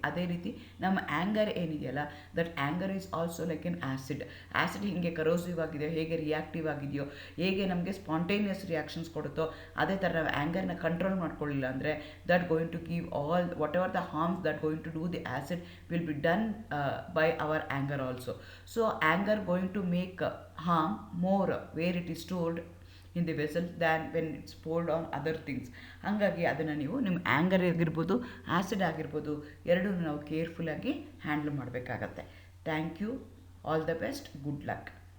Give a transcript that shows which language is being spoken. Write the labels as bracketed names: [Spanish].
[Kannada] ಅದೇ ರೀತಿ ನಮ್ಮ ಆ್ಯಂಗರ್ ಏನಿದೆಯಲ್ಲ, [English] That anger is also like an acid. [Kannada] Acid ಹೀಗೆ ಕರೋಸಿವ್ ಆಗಿದೆಯೋ, ಹೇಗೆ ರಿಯಾಕ್ಟಿವ್ ಆಗಿದೆಯೋ, ಹೇಗೆ ನಮಗೆ ಸ್ಪಾಂಟೇನಿಯಸ್ ರಿಯಾಕ್ಷನ್ಸ್ ಕೊಡುತ್ತೋ, ಅದೇ ಥರ ನಾವು ಆ್ಯಂಗರ್ನ ಕಂಟ್ರೋಲ್ ಮಾಡ್ಕೊಳ್ಳಿಲ್ಲ ಅಂದರೆ [English] That going to give all what ever the harms that going to do the acid will be done by our anger also. So anger going to make harm more where it is stored in the vessel than when it's poured on other things. [Kannada] ಹಾಗಾಗಿ ಅದನ್ನು ನೀವು ನಿಮ್ಮ anger ಆಗಿರ್ಬೋದು, acid ಆಗಿರ್ಬೋದು, ಎರಡೂ ನಾವು ಕೇರ್ಫುಲ್ಲಾಗಿ handle ಮಾಡಬೇಕಾಗತ್ತೆ. [English] Thank you, all the best, good luck.